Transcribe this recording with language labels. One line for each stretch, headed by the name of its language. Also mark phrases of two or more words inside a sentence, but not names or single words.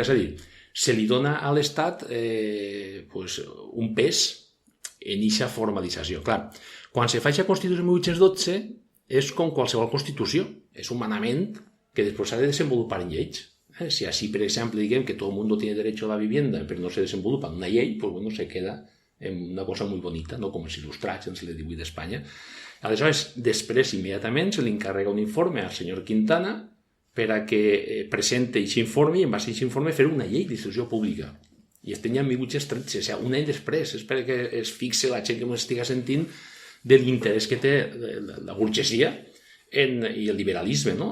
Catalan: És a dir, se li dona a l'Estat un pes en aquesta formalització. Clar, quan se fa aquesta Constitució de 1812 és com qualsevol Constitució, és un manament que després s'ha de desenvolupar en lleis. Si així, per exemple, diguem que tot el món
Spanish: tiene derecho a la vivienda,
Catalan: però no se desenvolupa en una llei,
Spanish: pues se queda en una cosa muy bonita,
Catalan: no com els il·lustrats en el segle XVIII d'Espanya. Aleshores, després, immediatament, se li encarrega un informe al senyor Quintana per a que presente aquest informe i en base a aquest informe fer una llei d'instrucció pública. I estem ja en 1813, o sigui, un any després, és perquè es fixe la gent que ens estiga sentint de l'interès que té la burgesia i el liberalisme, no?